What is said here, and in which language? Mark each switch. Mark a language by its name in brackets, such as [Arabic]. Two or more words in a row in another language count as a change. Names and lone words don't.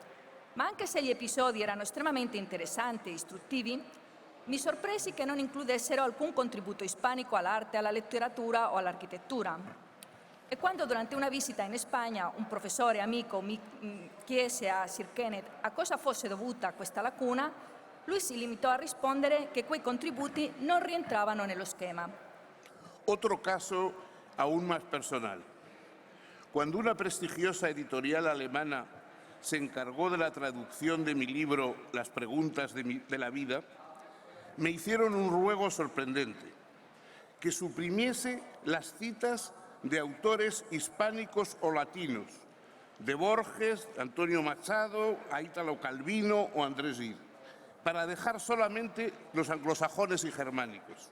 [Italian] Ma anche se gli episodi erano estremamente interessanti e istruttivi, mi sorpresi che non includessero alcun contributo ispanico all'arte, alla letteratura o all'architettura. E quando durante una visita in Spagna un professore amico mi chiese a Sir Kenneth a cosa fosse dovuta questa lacuna, lui si limitò a rispondere che quei contributi non rientravano nello schema. [Spanish] Otro caso aún más personal. Cuando una prestigiosa editorial alemana se encargó de la traducción de mi libro Las preguntas de la vida, me hicieron un ruego sorprendente, que suprimiese las citas de autores hispánicos o latinos, de Borges, Antonio Machado, a Italo Calvino o Andrés Gide, para dejar solamente los anglosajones y germánicos.